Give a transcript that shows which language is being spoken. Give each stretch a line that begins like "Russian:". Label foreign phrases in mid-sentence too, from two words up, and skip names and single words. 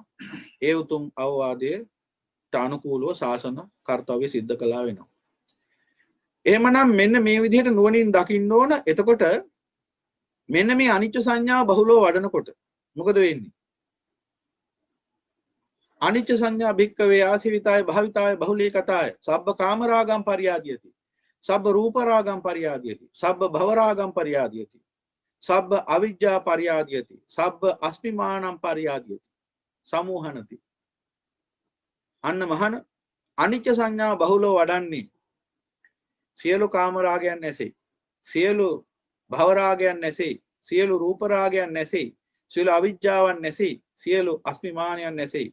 Sinhala: ඒ උතුම් අවවාදයට අනුකූලව ශාසන කර්තව්‍ය සිද්ධ කළා වෙනවා. එහෙමනම් මෙන්න මේ විදිහට නුවණින් දකින්න ඕන. එතකොට මෙන්න මේ අනිච්ච සංඥාව බහුලව වඩනකොට මොකද වෙන්නේ?
Pali: අනිච්ච සංඥා භික්කවේ ආසිවිතාය භාවිතාය බහුලී කතාය සබ්බ කාමරාගම් පරියාදියති සබ්බ රූපරාගම් පරියාදියති සබ්බ භවරාගම් පරියාදියති සබ්බ අවිජ්ජා පරියාදියති සබ්බ අස්මිමානම් පරියාදියති සමූහනති.
Sinhala: අන්න මහන අනිච්ච සංඥාව බහුලව වඩන්නේ සියලු කාමරාගයන් නැසෙයි, සියලු භවරාගයන් නැසෙයි, සියලු රූපරාගයන් නැසෙයි, සියලු අවිජ්ජාවන් නැසෙයි, සියලු අස්මිමානයන් නැසෙයි.